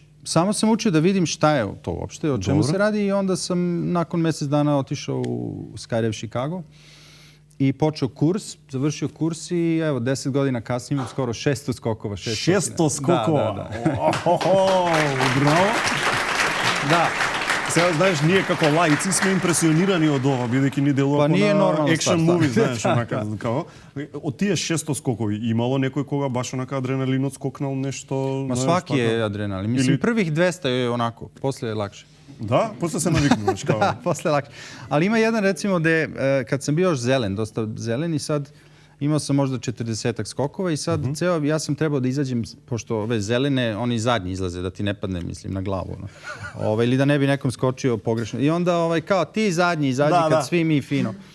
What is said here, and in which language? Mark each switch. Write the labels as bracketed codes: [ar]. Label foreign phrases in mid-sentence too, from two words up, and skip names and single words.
[sr] Samo sam učio da vidim šta je to uopšte, o čemu se radi i onda sam nakon mesec dana otišao u Skydive Chicago i počeo kurs, završio kurs i evo 10 godina kasnije imam skoro 600 skokova. 600 skokova? Da. Bravo. Da. [mk] Сега, знаеш, ние како лаици сме импресионирани од ова, бидејќи ни делува на [en] action movies, [mk] знаеш, онака. Од тие 600 скокови, имало некој кога баш онака адреналинот скокнал нешто? [sr] Ма сваки е адреналин. Мислим, првих 200 е онако, после е лакше. Да? [mk] После се навикнуваш, као? Да, после лакше. [sr] Ali ima jedan, recimo, gde kad sam bio još zelen, dosta zelen i sad imao sam možda 40-ak skokova i sad ja sam trebao da izađem, pošto ove zelene, oni zadnji izlaze, da ti ne padne, mislim, na glavu. Ili da ne bi nekom skočio pogrešno. I onda kao ti zadnji izađi kad svi mi fino.